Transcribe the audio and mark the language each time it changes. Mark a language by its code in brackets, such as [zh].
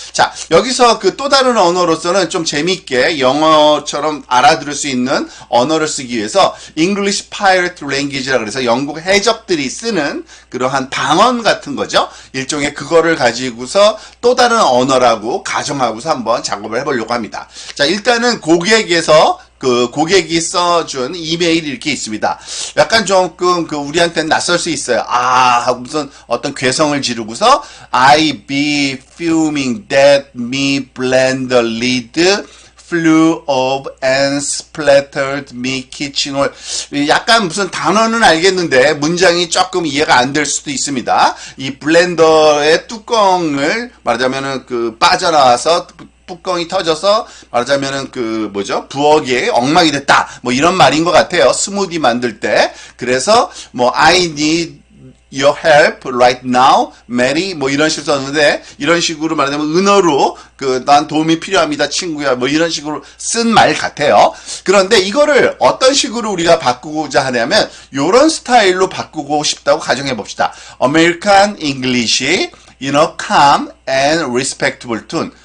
[ko] 자, 여기서 또 다른 언어로서는 좀 재밌게 영어처럼 알아들을 수 있는 언어를 쓰기 위해서 English Pirate Language라 그래서 영국 해적들이 쓰는 그러한 방언 같은 거죠. 일종의 그거를 가지고서 또 다른 언어라고 가정하고서 한번 작업을 해보려고 합니다. 자, 일단은 고객이 써준 이메일이 이렇게 있습니다. 약간 조금 우리한테는 낯설 수 있어요. 하고 무슨 어떤 괴성을 지르고서 [en] I be fuming that me blender lid flew up and splattered me kitchen all. [ko] 약간 무슨 단어는 알겠는데 문장이 조금 이해가 안 될 수도 있습니다. 이 블렌더의 뚜껑을 말하자면은 빠져나와서 뚜껑이 터져서 말하자면은 부엌에 엉망이 됐다. 뭐 이런 말인 것 같아요. 스무디 만들 때. 그래서 [en] I need your help right now, Mary. [ko] 뭐 이런 식으로 썼는데 이런 식으로 말하자면 은어로 난 도움이 필요합니다, 친구야. 뭐 이런 식으로 쓴 말 같아요. 그런데 이거를 어떤 식으로 우리가 바꾸고자 하냐면 요런 스타일로 바꾸고 싶다고 가정해 봅시다. [en] American English in a calm and respectful tone.